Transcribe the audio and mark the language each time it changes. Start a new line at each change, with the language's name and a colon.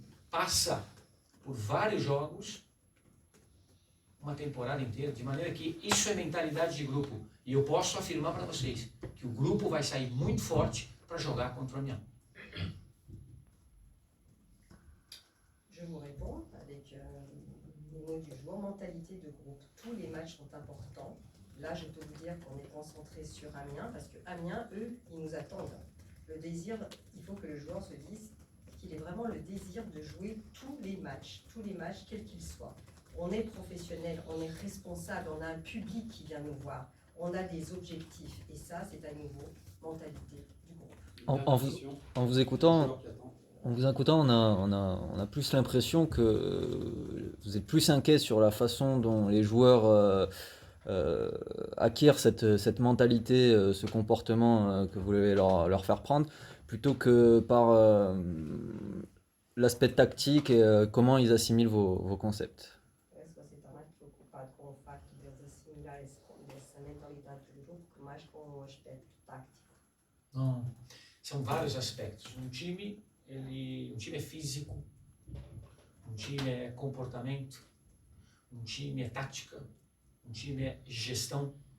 Portuguese: Passa por vários jogos, uma temporada inteira, de maneira que isso é mentalidade de grupo. E eu posso afirmar para vocês que o grupo vai sair muito forte para jogar contra o Amiens.
French: Je vous réponds avec les mots du joueur, mentalité de groupe. Tous les matchs sont importants. Là, je peux vous dire qu'on est concentré sur Amiens, parce que Amiens, eux, ils nous attendent. Le désir, il faut que le joueur se dise qu'il ait vraiment le désir de jouer tous les matchs, quels qu'ils soient. On est professionnel, on est responsable, on a un public qui vient nous voir, on a des objectifs, et ça, c'est à nouveau mentalité du groupe. En vous écoutant, on a plus l'impression que vous êtes plus inquiet sur la façon dont les joueurs acquièrent cette mentalité, ce comportement que vous voulez leur faire prendre, plutôt que par l'aspect tactique et comment ils assimilent vos concepts.
Portuguese: Você está mais preocupado com o fato de eles assimilarem essa mentalidade do grupo, que mais com o aspecto tático? Não, são vários aspectos. Um time é físico, um time é comportamento, um time é tática, um time é gestão.